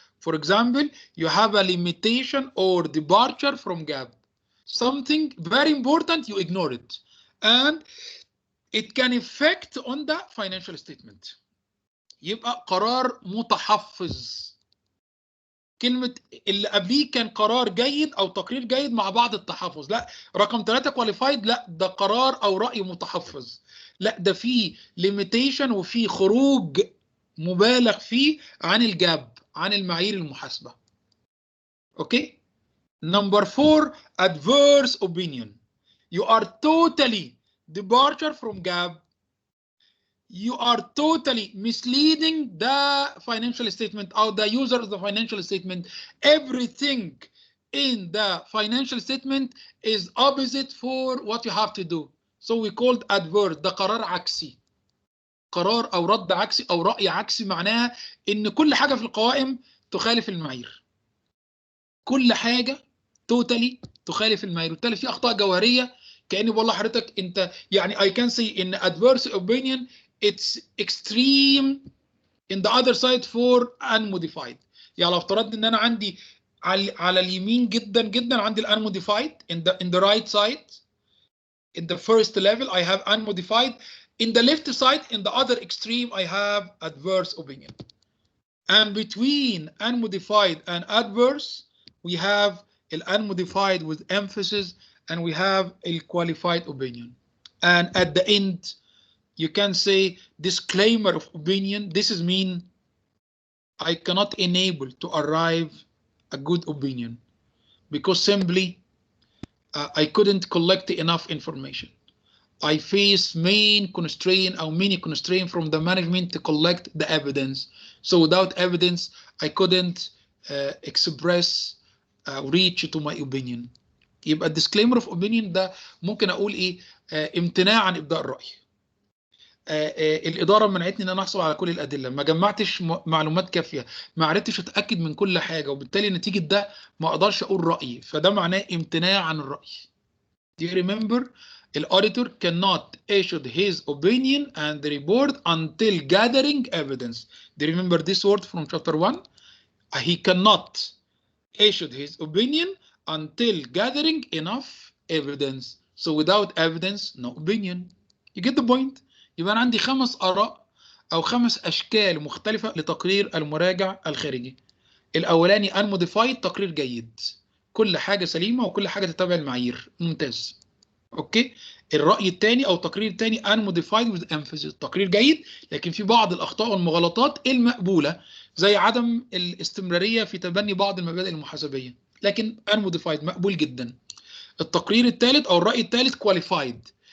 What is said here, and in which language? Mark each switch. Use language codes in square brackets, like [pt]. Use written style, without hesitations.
[en] For example, you have a limitation or departure from GAAP. Something very important, you ignore it. And it can affect on the financial statement. [ar] يبقى قرار متحفظ. كلمة اللي قبليه كان قرار جيد أو تقرير جيد مع بعض التحفظ، لا رقم 3 qualified لا ده قرار أو رأي متحفظ، لا ده فيه limitation وفيه خروج مبالغ فيه عن الجاب عن المعايير المحاسبة. [en] Okay? Number 4 adverse opinion. You are totally departure from GAAP. You are totally misleading the financial statement or the user of the financial statement. Everything in the financial statement is opposite for what you have to do. So we called adverse. [ar] ده قرار عكسي. قرار او رد عكسي او رأي عكسي معناها ان كل حاجة في القوائم تخالف المعايير. كل حاجة توتالي تخالف المعايير، وبالتالي في اخطاء جوهرية. كأني بقول لحضرتك انت يعني [en] I can say in adverse opinion it's extreme in the other side for unmodified. [ar] يعني لو افترضنا ان انا عندي على اليمين جدا عندي [en] unmodified in the right side in the first level I have unmodified. In the left side, in the other extreme, I have adverse opinion. And between unmodified and adverse, we have unmodified with emphasis, and we have a qualified opinion. And at the end, you can say disclaimer of opinion. This is mean I cannot enable to arrive a good opinion because simply I couldn't collect enough information. I face many constraint from the management to collect the evidence. So without evidence, I couldn't express reach to my opinion. [ar] يبقى [en] disclaimer of opinion [ar] ده ممكن اقول ايه؟ امتناع عن ابداء الرأي. الإدارة منعتني ان انا احصل على كل الأدلة، ما جمعتش معلومات كافية، ما عرفتش اتأكد من كل حاجة، وبالتالي نتيجة ده ما اقدرش اقول رأيي، فده معناه امتناع عن الرأي. [en] Do you remember? The auditor cannot issue his opinion and the report until gathering evidence. Do you remember this word from chapter 1? He cannot issue his opinion until gathering enough evidence. So without evidence, no opinion. You get the point? [ar] يبقى أنا عندي 5 آراء أو 5 أشكال مختلفة لتقرير المراجع الخارجي. الأولاني unmodified تقرير جيد. كل حاجة سليمة وكل حاجة تتبع المعايير. ممتاز. اوكي. الرأي الثاني او التقرير الثاني unmodified with emphasis تقرير جيد لكن في بعض الاخطاء والمغالطات المقبولة زي عدم الاستمرارية في تبني بعض المبادئ المحاسبية، لكن unmodified مقبول جدا. التقرير الثالث او الرأي الثالث qualified